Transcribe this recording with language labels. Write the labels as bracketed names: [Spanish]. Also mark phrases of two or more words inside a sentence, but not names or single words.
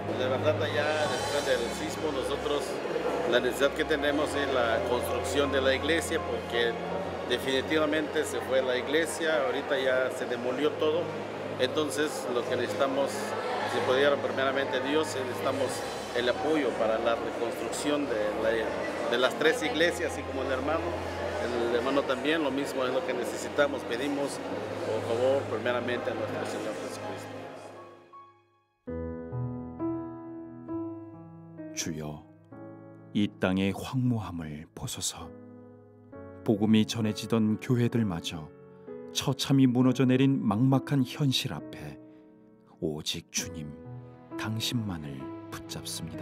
[Spanish] De verdad, allá después del sismo, nosotros la necesidad que tenemos es la construcción de la iglesia, porque definitivamente se fue la iglesia, ahorita ya se demolió todo, entonces lo que necesitamos, si pudiera primeramente Dios, necesitamos el apoyo para la reconstrucción de las tres iglesias, así como el hermano también, lo mismo es lo que necesitamos, pedimos por favor primeramente a nuestro Señor Jesucristo. [Korean] 주여, 이 땅의 황무함을 보소서. 복음이 전해지던 교회들마저 처참히 무너져 내린 막막한 현실 앞에 오직 주님, 당신만을 붙잡습니다.